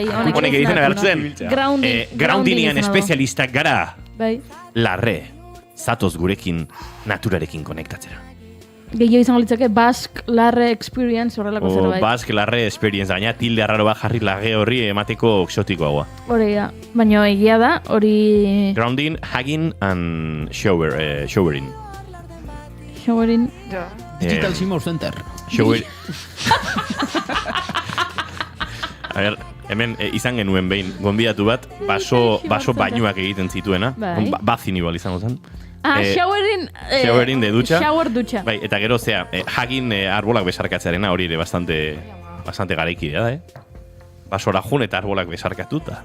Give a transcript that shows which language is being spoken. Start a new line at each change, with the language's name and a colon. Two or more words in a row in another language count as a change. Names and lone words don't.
Basque: honek ere izena bertzuen. Groundingian espezialistak gara. Bai. Larre, zatoz gurekin naturarekin konektatzera. Gehiago izango litzake Basque Larre Experience horrelako zerbait. Basque Larre Experience, baina tilde arraro bat jarri lage horri emateko exotikoagoa. Hori da, baina egia da, hori...
English: Grounding, hugging and showering. Showering... Digital Shimmer Center. Shower...
Spanish: A ver,
Basque: hemen izan genuen behin gonbidatu bat, baso bainuak egiten zituena. Bai. Bazin igual izango zen. Showering de dutxa. Shower dutxa. Bai, eta gero hugging arbolak besarkatzearena hori ere bastante garaikidea da, Basora jun eta arbolak besarkatuta.